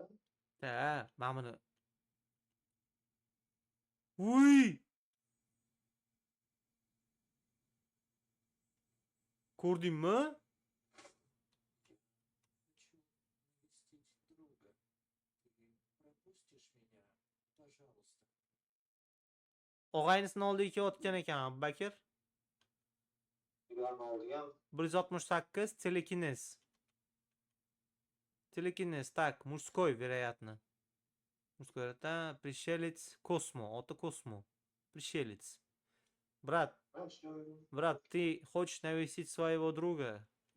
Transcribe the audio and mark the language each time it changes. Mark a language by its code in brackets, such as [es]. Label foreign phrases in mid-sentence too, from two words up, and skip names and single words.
[ru] Да, маманы. Уй! [uz] Ko'rdingmi? [ru] Хочу навестить друга. Ты пропустишь меня, пожалуйста. [uz] Og'aynisini oldiga kelayotgan ekan Abbakir. Ularni oldigan [ru] 168 телекинез. Телекинез, так, мужской, вероятно. Мужской, это пришелец Космо, это Космо. Пришелец. Брат, ты хочешь навестить своего друга?